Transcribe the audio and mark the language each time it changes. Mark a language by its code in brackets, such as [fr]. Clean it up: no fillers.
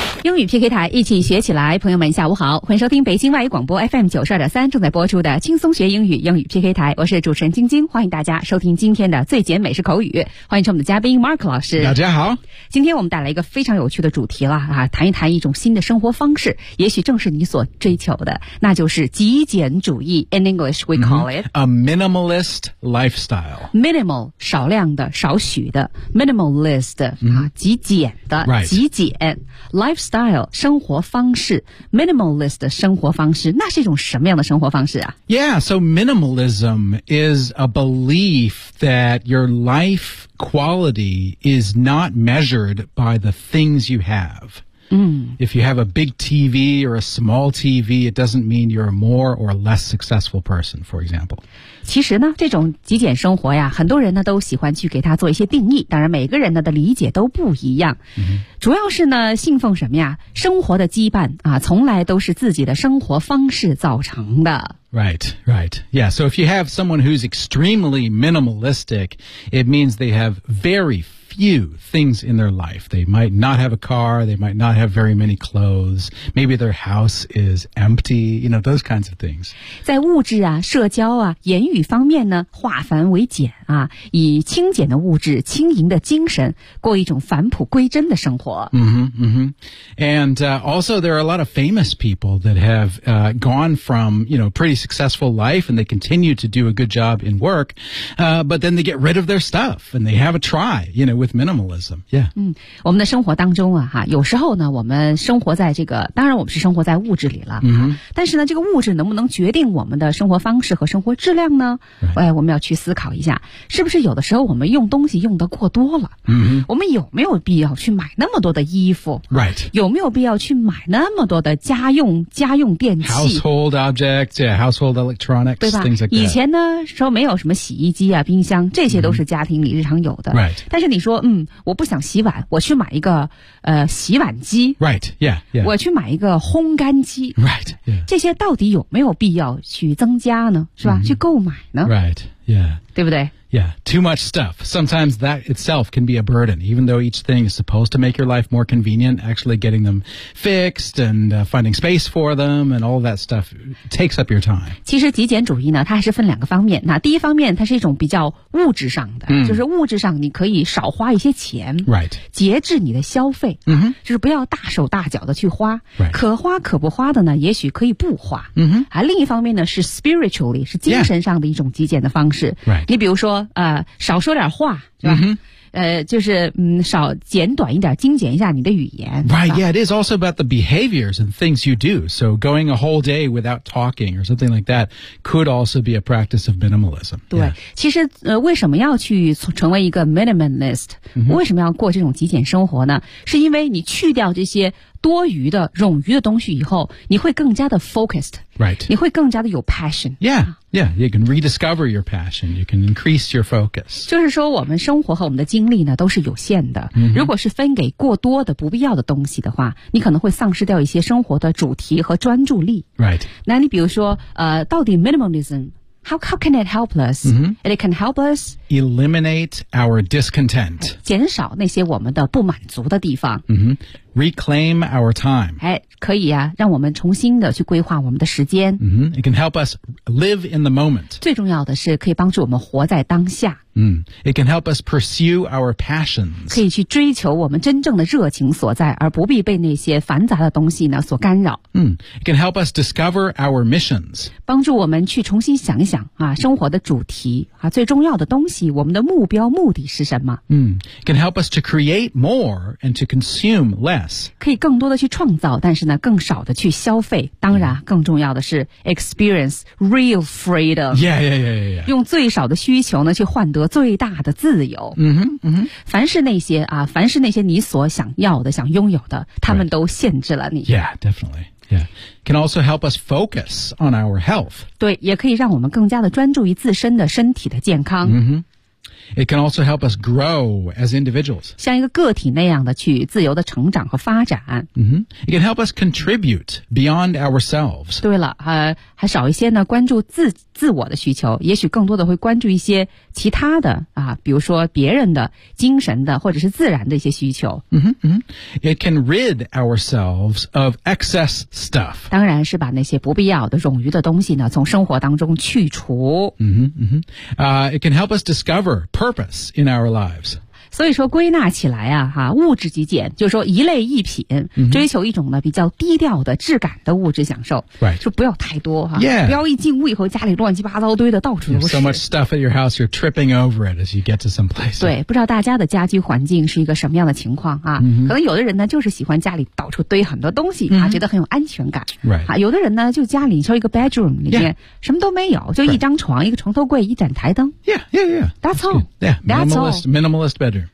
[zh] 英语 PK 台，一起学起来。朋友们下午好，欢迎收听北京外语广播 FM 92.3正在播出的轻松学英语，英语 PK 台。我是主持人晶晶，欢迎大家收听今天的最简美式口语。欢迎我们的嘉宾 Mark 老师。大家好。今天我们带来一个非常有趣的主题了啊，谈一谈一种新的生活方式，也许正是你所追求的，那就是极简主义。 [en] In English we call it a minimalist lifestyle. [zh] Minimal, 少量的，少许的。Minimalist,、极简的、 [en] right. [zh] 极简。 Lifestyle, 生活方式 minimalist 的生活方式，那是一种什么样的生活方式啊？ [en] Yeah, so minimalism is a belief that your life quality is not measured by the things you have. If you have a big TV or a small TV, it doesn't mean you're a more or less successful person, for example. [zh] 其实呢，这种极简生活呀，很多人呢都喜欢去给它做一些定义，当然每个人呢的理解都不一样。主要是呢，信奉什么呀？生活的羁绊啊，从来都是自己的生活方式造成的。 [en] Right, right. Yeah, so if you have someone who's extremely minimalistic, it means they have very few things in their life. They might not have a car, they might not have very many clothes, maybe their house is empty, you know, those kinds of things. [zh] 在物质啊、社交啊、言语方面呢，化繁为简啊，以轻简的物质、轻盈的精神，过一种返璞归真的生活。 [en] And also there are a lot of famous people that have gone from, you know, pretty successful life and they continue to do a good job in work, but then they get rid of their stuff and they have a try, you know, with minimalism. Yeah. [zh] 我们的生活当中啊哈，有时候呢我们生活在这个，当然我们是生活在物质里了。但是呢这个物质能不能决定我们的生活方式和生活质量呢？哎，我们要去思考一下，是不是有的时候我们用东西用得过多了。我们有没有必要去买那么多的衣服？ [en] Right. [zh] 有没有必要去买那么多的家用电器？ [en] Household objects, yeah, household electronics, [zh] 对吧？ [en] Things like that. [zh] 以前呢说没有什么洗衣机啊冰箱，这些都是家庭里日常有的。 [en] Right. [zh] 但是你说我不想洗碗，我去买一个洗碗机。 [en] Right, yeah, yeah. [zh] 我去买一个烘干机。 [en] Right, yeah. [zh] 这些到底有没有必要去增加呢？是吧？去购买呢？ [en] Right, yeah. [zh] 对不对？ [en] Yeah, too much stuff. Sometimes that itself can be a burden. Even though each thing is supposed to make your life more convenient, actually getting them fixed and finding space for them and all that stuff takes up your time. [zh] 其实极简主义呢，它还是分两个方面。那第一方面，它是一种比较物质上的，就是物质上你可以少花一些钱， [en] right. [zh] 节制你的消费，就是不要大手大脚的去花， [en] right. [zh] 可花可不花的呢，也许可以不花。另一方面呢，是 spiritually, 是精神上的一种极简的方式。 [en] Right. [zh] 你比如说少说点话，是吧？就是少简短一点，精简一下你的语言。 [en] Right, yeah, it is also about the behaviors and things you do. So going a whole day without talking or something like that could also be a practice of minimalism. [zh] 对、 [en] yeah. [zh] 其实为什么要去成为一个 minimalist?、为什么要过这种极简生活呢？是因为你去掉这些多余的冗余的东西以后，你会更加的 focused, [en] right? [zh] 你会更加的有 passion. [en] Yeah, yeah. You can rediscover your passion. You can increase your focus. [zh] 就是说，我们生活和我们的精力呢都是有限的。 Mm-hmm. 如果是分给过多的不必要的东西的话，你可能会丧失掉一些生活的主题和专注力。 [en] Right. [zh] 那你比如说，到底 [en] minimalism how can it help us?、 Mm-hmm. It can help us eliminate our discontent. [zh] 减少那些我们的不满足的地方。 [en] Mm-hmm. Reclaim our time. [zh] 哎，可以啊，让我们重新的去规划我们的时间。 [en] Mm-hmm. It can help us live in the moment. [zh] 最重要的是可以帮助我们活在当下。 [en] It can help us pursue our passions. [zh] 可以去追求我们真正的热情所在，而不必被那些繁杂的东西呢所干扰。 [en] It can help us discover our missions. [zh] 帮助我们去重新想一想啊，生活的主题啊，最重要的东西，我们的目标目的是什么？ [en] It can help us to create more and to consume less. [zh] 可以更多的去创造，但是呢，更少的去消费。当然，更重要的是 [en] experience real freedom. Yeah, yeah, yeah, yeah. [zh] 用最少的需求呢，去换得最大的自由。凡是那些啊，凡是那些你所想要的、想拥有的，他们都限制了你。 [en] Right. Yeah, definitely. Yeah, can also help us focus on our health. [zh] 对，也可以让我们更加的专注于自身的身体的健康。 [en] It can also help us grow as individuals. [zh] 像一个个体那样的去自由的成长和发展。 [en] It can help us contribute beyond ourselves. [zh] 对了，还少一些呢，关注自我的需求，也许更多的会关注一些其他的啊，比如说别人的、精神的或者是自然的一些需求。 [en] It can rid ourselves of excess stuff. [zh] 当然是把那些不必要的、冗余的东西呢，从生活当中去除。 [en] It can help us discover. Purpose in our lives. [zh] 所以说归纳起来啊，哈，物质极简，就是说一类一品，追求一种呢比较低调的质感的物质享受。 [en] Right. [zh] 就不要太多哈。 [en] Yeah. [zh] 不要一进屋以后家里乱七八糟堆的到处都是。 [en] So much stuff at your house, you're tripping over it as you get to some place. [zh] 对，不知道大家的家居环境是一个什么样的情况啊？可能有的人呢就是喜欢家里到处堆很多东西啊，觉得很有安全感。 [en] Right. [zh] 啊，有的人呢就家里就一个 bedroom 里面什么都没有，就一张床、一个床头柜、一盏台灯。 [en] Yeah, yeah, yeah. That's all. Yeah. Minimalist bedroom.